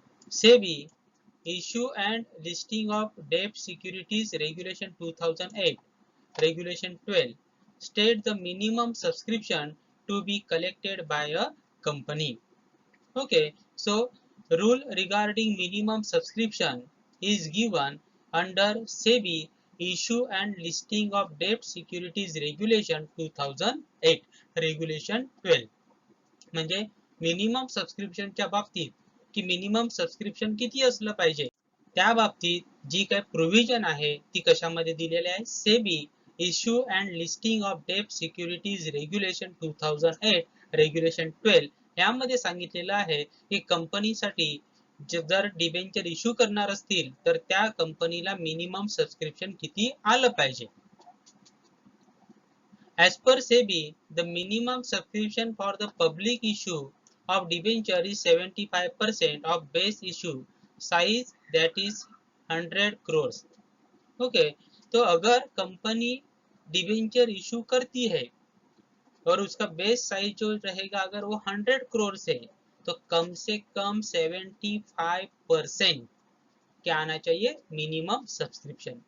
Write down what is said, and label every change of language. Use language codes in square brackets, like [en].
[en] SEBI issue and listing of debt securities regulation 2008, regulation 12 state the minimum subscription to be collected by a company. Okay, so rule regarding minimum subscription is given under SEBI issue and listing of debt securities regulation 2008, regulation 12. [mr] म्हणजे minimum सबस्क्रिप्शनच्या बाबतीत की minimum subscription किती असलं पाहिजे, त्या बाबतीत जी काही provision आहे ती कशामध्ये दिलेली आहे, SEBI issue and listing of debt securities regulation 2008 regulation 12 यामध्ये सांगितलेलं आहे की कंपनीसाठी जर डिबेंचर इश्यू करणार असतील तर त्या कंपनीला मिनिमम सबस्क्रिप्शन किती आलं पाहिजे. [en] As per SEBI, the minimum subscription for the public issue of debenture is 75% of base issue size, that is 100 crores. [hi] Okay, तो अगर कंपनी डिबेंचर इशू करती है और उसका बेस साइज जो रहेगा अगर वो 100 करोड़ से तो कम से कम 75% क्या आना चाहिए, मिनिमम सब्सक्रिप्शन.